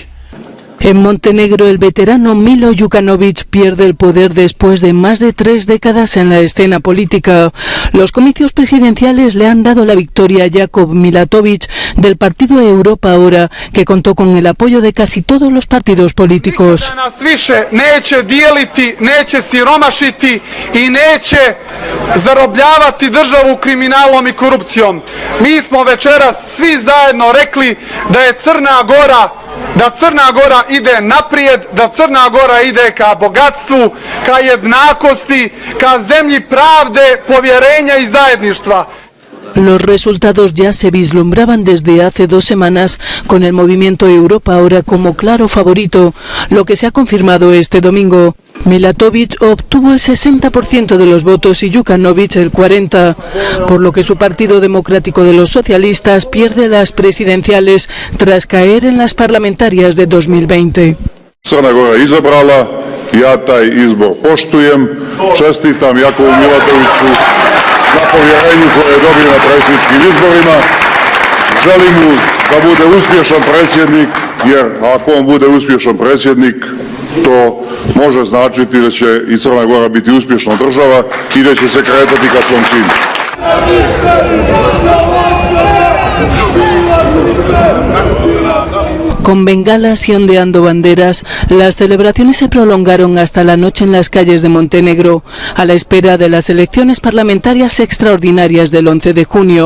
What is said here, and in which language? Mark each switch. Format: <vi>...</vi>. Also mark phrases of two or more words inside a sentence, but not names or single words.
<es>En Montenegro, el veterano Milo Đukanović pierde el poder después de más de 3 décadas en la escena política. Los comicios presidenciales le han dado la victoria a Jakov Milatović del partido Europa Ahora, que contó con el apoyo de casi todos los partidos políticos.</es> <sr>Zarobljavati državu kriminalom i korupcijom. Mi smo večeras svi zajedno rekli da je Crna Gora ide naprijed, da Crna Gora ide ka bogatstvu, ka jednakosti, ka zemlji pravde, povjerenja i zajedništva.</sr> <es>Los resultados ya se vislumbraban desde hace 2 semanas con el movimiento Europa Ahora como claro favorito, lo que se ha confirmado este domingo. Milatović obtuvo el 60% de los votos y Đukanović el 40%, por lo que su Partido Democrático de los Socialistas pierde las presidenciales tras caer en las parlamentarias de 2020.</es> <sr>Crna Gora izabrala, ja taj izbor poštujem, čestitam Jakovu Milatoviću na povjerenju koje je dobio na predsjedničkim izborima. Želim mu da bude uspješan predsjednik, jer ako on bude uspješan predsjednik, to može značiti da će i Crna Gora biti uspješna država i da će se kretati ka svom cilju.</sr> <es>Con bengalas y ondeando banderas, las celebraciones se prolongaron hasta la noche en las calles de Montenegro, a la espera de las elecciones parlamentarias extraordinarias del 11 de junio.</es>